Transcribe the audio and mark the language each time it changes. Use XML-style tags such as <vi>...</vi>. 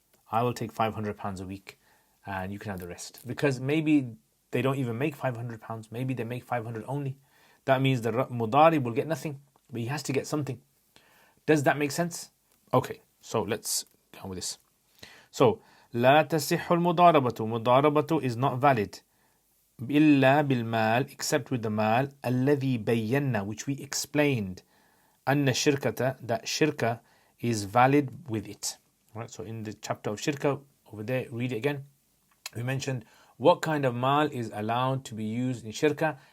<en>I will take £500 a week and you can have the rest. Because maybe they don't even make £500. Maybe they make 500 only. That means the Mudarib will get nothing, but he has to get something. Does that make sense? Okay, so let's go on with this.</en> <ar>So, لا تصح المضاربة.</ar> <en>Mudarabatu is not valid.</en> <ar>إلا بالمال,</ar> <en>except with the mal,</en> <ar>الذي بينا,</ar> <en>which we explained,</en> <ar>أن الشركة,</ar> <en>that shirka is valid with it. Right, so in the chapter of shirka, over there, read it again. We mentioned what kind of mal is allowed to be used in shirka.</en>